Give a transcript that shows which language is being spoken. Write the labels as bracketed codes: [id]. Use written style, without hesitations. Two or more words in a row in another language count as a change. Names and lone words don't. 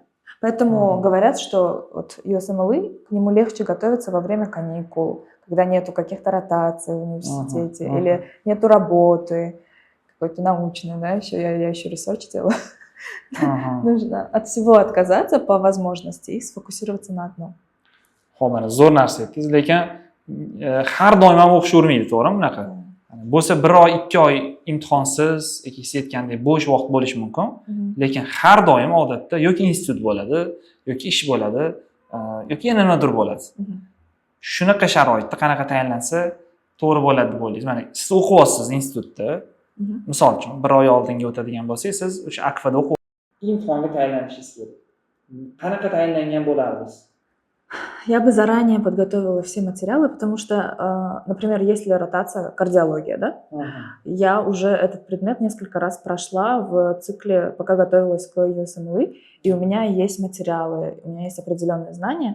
[ru] Поэтому говорят, что вот USMLE, к нему легче готовиться во время каникул, когда нету каких-то ротаций в университете или нету работы какой-то научной, да, я еще ресерч делала. Нужно от всего отказаться по возможности и сфокусироваться на одном. [uz] Xo'p, mana zo'r narsa aytdingiz, lekin har doim ham o'xshavermaydi, to'g'rimi bunaqa? Bo'lsa 1 oy, 2 oy imtihonsiz, siz aytgandek bo'sh vaqt bo'lishi mumkin, lekin har doim odatda yoki institut bo'ladi, yoki ish bo'ladi, yoki yana nimadir bo'ladi. shunaqa sharoitda qanaqa tayinlansa to'g'ri bo'ladi deb o'ylaysiz? Mana siz o'qiyapsiz institutda, misol uchun 1 oy oldinga o'tadigan bo'lsangiz, siz o'sha akfada imtihonga tayinlanishingiz kerak. Qanaqa tayinlangan bo'lardingiz? [ru] Я бы заранее подготовила все материалы, потому что, например, если ротация кардиология, да, я уже этот предмет несколько раз прошла в цикле, пока готовилась к USMLE, и у меня есть материалы, у меня есть определенные знания.